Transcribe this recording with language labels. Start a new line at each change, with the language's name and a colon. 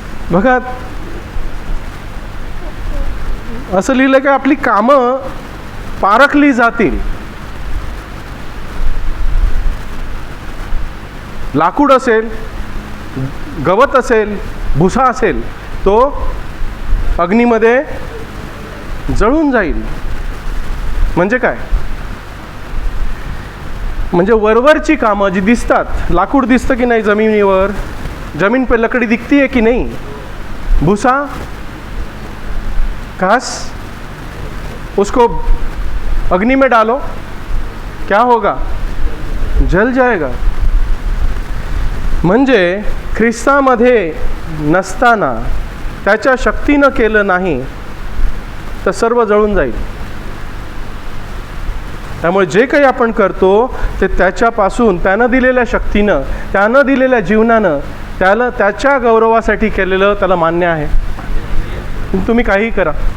Marathi: बघा असं लिहिलं की आपली कामं पारखली जातील. लाकूड असेल, गवत असेल, भुसा असेल, तो अग्नीमध्ये जळून जाईल. म्हणजे काय? म्हणजे वरवरची कामं जी दिसतात, लाकूड दिसतं की नाही जमिनीवर,
Hindi: जमीन पे लकड़ी दिखती है कि नहीं, भूसा, घास, उसको अग्नि में डालो, क्या होगा? जल जाएगा.
Marathi: म्हणजे ख्रिस्तामध्ये नसताना, त्याच्या शक्तीनं केलं नाही तर सर्व जळून जाईल. त्यामुळे जे काही आपण करतो ते त्याच्यापासून, त्यानं दिलेल्या शक्तीनं, त्यानं दिलेल्या जीवनानं, त्याला त्याच्या गौरवासाठी केलेलं त्याला मान्य आहे. तुम्ही काहीही करा.